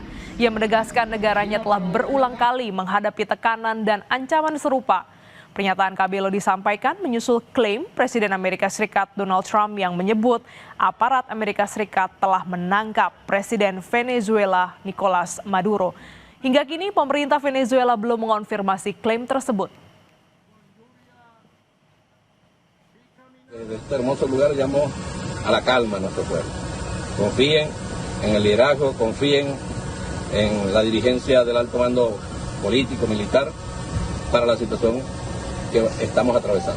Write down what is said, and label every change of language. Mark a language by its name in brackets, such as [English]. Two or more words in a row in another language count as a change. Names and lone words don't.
[Indonesian] Ia menegaskan negaranya telah berulang kali menghadapi tekanan dan ancaman serupa. Pernyataan Cabello disampaikan menyusul klaim Presiden Amerika Serikat Donald Trump yang menyebut aparat Amerika Serikat telah menangkap Presiden Venezuela Nicolas Maduro. Hingga kini pemerintah Venezuela belum mengonfirmasi klaim tersebut. [Spanish] Desde este hermoso lugar llamo a la calma a nuestro pueblo. Confíen en el liderazgo, confíen en la dirigencia del alto mando político, militar para la situación que estamos atravesando.